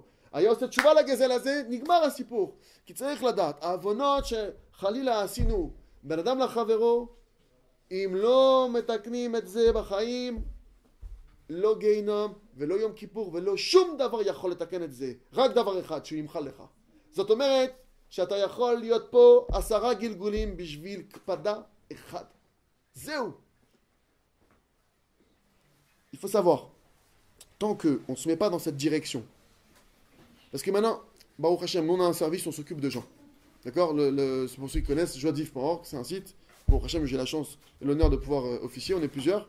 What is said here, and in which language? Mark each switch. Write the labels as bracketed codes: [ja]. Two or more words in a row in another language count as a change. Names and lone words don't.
[he] היה עושה תשובה לגזל הזה, נגמר הסיפור. כי צריך לדעת, העוונות שחלילה עשינו בין אדם לחברו, אם לא מתקנים את זה בחיים, לא גיהינום ולא יום כיפור ולא שום דבר יכול לתקן את זה. רק דבר אחד, שהוא ימחל לך. זאת אומרת שאתה יכול להיות פה 10 גלגולים בשביל קפדה אחד. זהו. [fr] Il faut savoir, tant qu'on ne se met pas dans cette direction, parce que maintenant, [he] ברוך השם, [fr] nous on a un service, on s'occupe de gens. D'accord, c'est pour ceux qui connaissent, joadif.org, c'est un site. [he] ברוך השם, [fr] j'ai la chance et l'honneur de pouvoir officier, on est plusieurs.